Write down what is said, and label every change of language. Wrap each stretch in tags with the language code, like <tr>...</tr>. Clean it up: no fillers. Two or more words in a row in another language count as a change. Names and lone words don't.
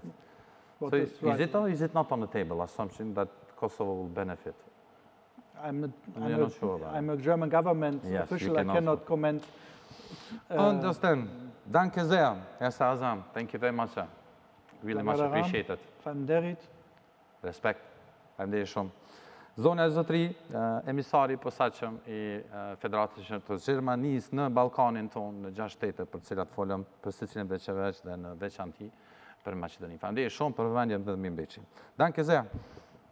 <en>So is it not on the table, assumption that Kosovo will benefit? I'm not sure about I'm a German government official. I cannot comment. Understand.</en> <de>Danke sehr, Herr</de> <en>Sazam. Thank you very much, sir. Really much appreciated.</en> <sq>Faleminderit. Respect. Faleminderit shumë. Zona e zotëri, emisari i posaçëm i Federatës të Gjermanisë në Ballkanin tonë, në 6 shtete për të cilat folëm për secilin veçanërisht dhe në veçanti për Maqedoninë. Faleminderit shumë për vëmendjen dhe mirëmbajtjen.</sq> <de>Danke sehr.</de>